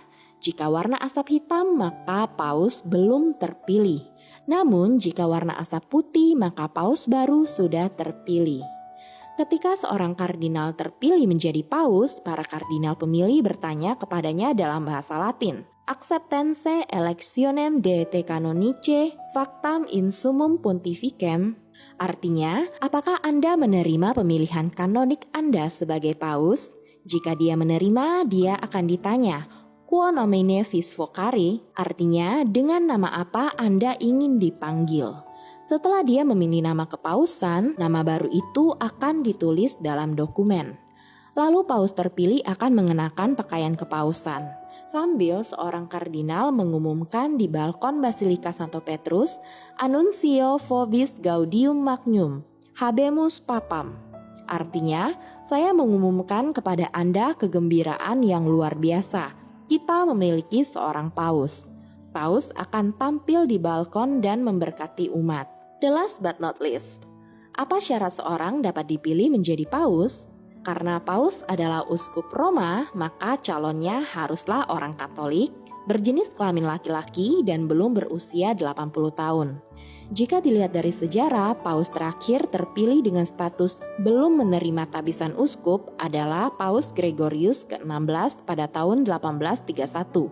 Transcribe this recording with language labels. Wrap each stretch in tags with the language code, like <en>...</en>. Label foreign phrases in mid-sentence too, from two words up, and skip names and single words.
<id>Jika warna asap hitam, maka paus belum terpilih. Namun, jika warna asap putih, maka paus baru sudah terpilih. Ketika seorang kardinal terpilih menjadi paus, para kardinal pemilih bertanya kepadanya dalam bahasa Latin.</id> <la>Acceptance electionem de te canonice factam in summum pontificem.</la> <id>Artinya, apakah Anda menerima pemilihan kanonik Anda sebagai paus? Jika dia menerima, dia akan ditanya,</id> <la>Quo nomine vis vocari?</la> <id>Artinya, dengan nama apa Anda ingin dipanggil? Setelah dia memilih nama kepausan, nama baru itu akan ditulis dalam dokumen. Lalu paus terpilih akan mengenakan pakaian kepausan. Sambil seorang kardinal mengumumkan di balkon Basilika Santo Petrus,</id> <la>Annuncio vobis gaudium magnum, habemus papam.</la> <id>Artinya, saya mengumumkan kepada Anda kegembiraan yang luar biasa. Kita memiliki seorang paus. Paus akan tampil di balkon dan memberkati umat.</id> <en>The last but not least,</en> <id>apa syarat seorang dapat dipilih menjadi paus? Karena paus adalah uskup Roma, maka calonnya haruslah orang Katolik, berjenis kelamin laki-laki dan belum berusia 80 tahun. Jika dilihat dari sejarah, paus terakhir terpilih dengan status belum menerima tabisan uskup adalah Paus Gregorius ke-16 pada tahun 1831.</id>